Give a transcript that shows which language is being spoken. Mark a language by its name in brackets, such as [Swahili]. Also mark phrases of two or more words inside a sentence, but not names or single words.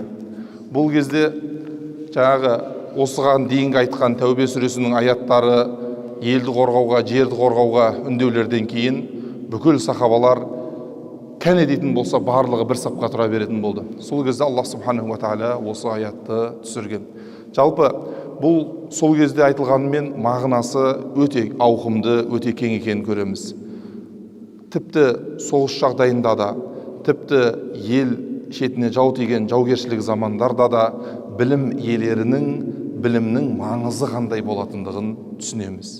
[Kazakh] Бұл кезде жаңағы осыған дейінгі айтқан Тәубе сүресінің аяттары елді қорғауға, жерді қорғауға үндеулерден кейін бүкіл сахабалар кәне дейтін болса барлығы бір сапқа тұра беретін болды. Сол кезде Аллах [Arabic] سبحانه وتعالى [Kazakh] осы аятты түсірген. Жалпы бұл сол кезде айтылғанымен мағынасы өте ауқымды, өте кең екенін көреміз. Тіпті соғыс жағдайында да, тіпті ел шетіне жау тиген жаугершілік замандарда да білімнің маңызы қандай болатындығын түсінеміз.